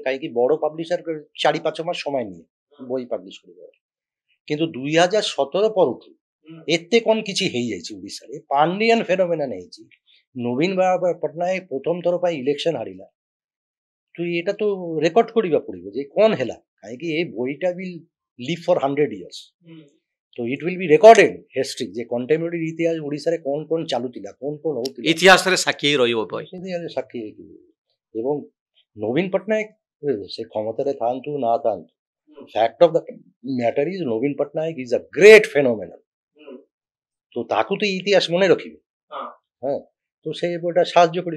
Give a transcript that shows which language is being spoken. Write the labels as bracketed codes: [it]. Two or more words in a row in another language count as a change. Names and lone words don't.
[or] କାହିଁକି ବଡ଼ ପବ୍ଲିସର 4-5 ମାସ ସମୟ ନିଏ ବହି ପବ୍ଲିଶ କରିବା, କିନ୍ତୁ 2017 ପରଠୁ ଏତେ କ'ଣ କିଛି ହେଇଯାଇଛି ଓଡ଼ିଶାରେ, ପାଣ୍ଡିଆନ ଫେନୋମେନନ୍ ହେଇଛି। ନବୀନ ପଟ୍ଟନାୟକ ପ୍ରଥମ ଥର ପାଇଁ ଇଲେକ୍ସନ ହାରିଲା, ତ ଏଇଟା ତ ରେକର୍ଡ କରିବା ପଡ଼ିବ ଯେ କ'ଣ ହେଲା। କାହିଁକି ଏ ବହିଟା [en] will live for 100 years, so it will be recorded history [or] ଯେ contemporary ଇତିହାସ ଓଡ଼ିଶାରେ କ'ଣ କ'ଣ ଚାଲୁଥିଲା, କ'ଣ କ'ଣ ହଉଥିଲା, ଇତିହାସରେ ସାକ୍ଷୀ ରହିବ ବହି, ସାକ୍ଷୀ ହେଇକି। ଏବଂ ନବୀନ ପଟ୍ଟନାୟକ ସେ କ୍ଷମତାରେ ଥାଆନ୍ତୁ ନା ଥାଆନ୍ତୁ, [en] fact of the matter is ନବୀନ ପଟ୍ଟନାୟକ is a great phenomenon। [or] ତ ତାକୁ ତ ଇତିହାସ ମନେ ରଖିବେ, ହଁ, ତ ସେ ବହିଟା ସାହାଯ୍ୟ କରିବ।